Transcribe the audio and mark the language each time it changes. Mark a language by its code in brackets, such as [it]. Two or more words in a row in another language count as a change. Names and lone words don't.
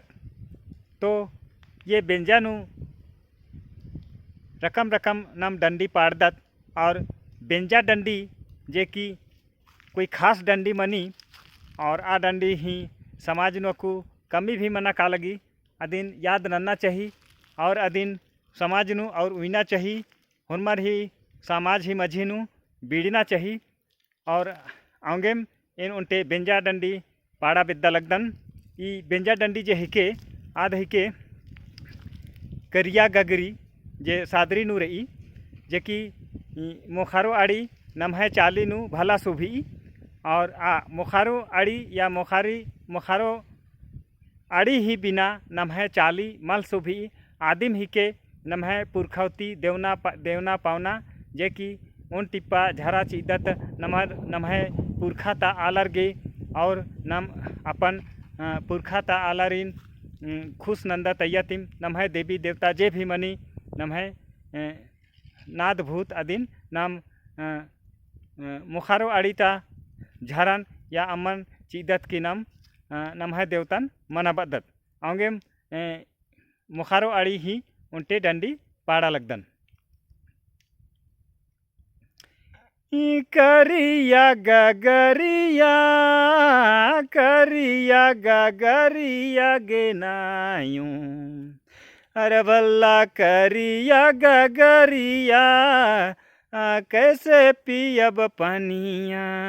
[kru] तो ये बेंजानु रकम रकम नम डंडी पाड़दत और बेंजा डंडी जे की कोई खास डंडी मनी और आ डंडी ही समाज नु कमी भी मना का लगी अदिन याद नन्ना चाहिए और अदिन समाज नु और उइना चाहिए हुनमर ही समाज ही मझी नु बीड़ना चाहिए और आंगेम इन उनटे बेंजा डंडी पाड़ा बिद्दा लगदन। ई बेंजा डंडी जे हिके आद हिके करिया गगरी जे सादरी नु रही जे कि मोखारो आड़ी नम्हे चाली नु भला सुभी और मोखारो आड़ी या मोखारो आड़ी ही बिना नम्हे चाली मल सुभी आदिम ही के नम्हे पुरखौती देवना पावना जे कि उन टिप्पा झरा चिदत नम्हे पुरखा ता आलर गे और नम अपन पुरखा ता आलरिन खुश नंदा तैयतिम नम्हे देवी देवता जे भी मनी नम्हे नाद भूत अदिन नाम मुखारो आड़ीता झरन या अमन चिदत की नाम नम्हे देवतन मनाबदत आंगेम मुखारो आड़ी ही उनटे डंडी पाड़ा लगदन। [sck] करिया गगरिया गे नायूं अरे भल्ला करिया गगरिया कैसे पियब पनिया।